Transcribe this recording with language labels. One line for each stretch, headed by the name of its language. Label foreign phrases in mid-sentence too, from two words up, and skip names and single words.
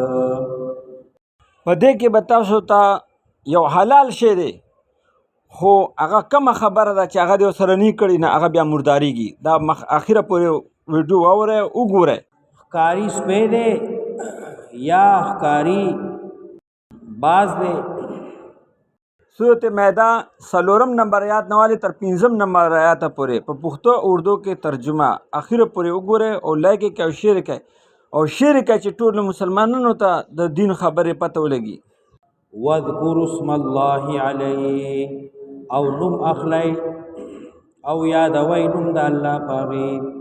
Pashto: په دې کې به تاسو ته یو حلال شی دی خو هغه کومه خبره ده چې هغه دې ورسره نه کړي نه هغه بیا مرداریږي. دا اخره پورې ویډیو واورئ وګورئ. ښکاري سپی دی یا ښکاري باز دی. سورت مائده 4 نمبر آیت نوالي تر 5 نمبر آیت پورې په پښتو اردو کې ترجمه اخر پورې وګورئ او لایک کې او شیر کې چې ټول مسلمانانو ته د دین خبرې پته ولګي.
Arabic: واذکروا اسم الله علیه
Pashto: او نوم اخلی او یادوئ نوم د الله پاغي.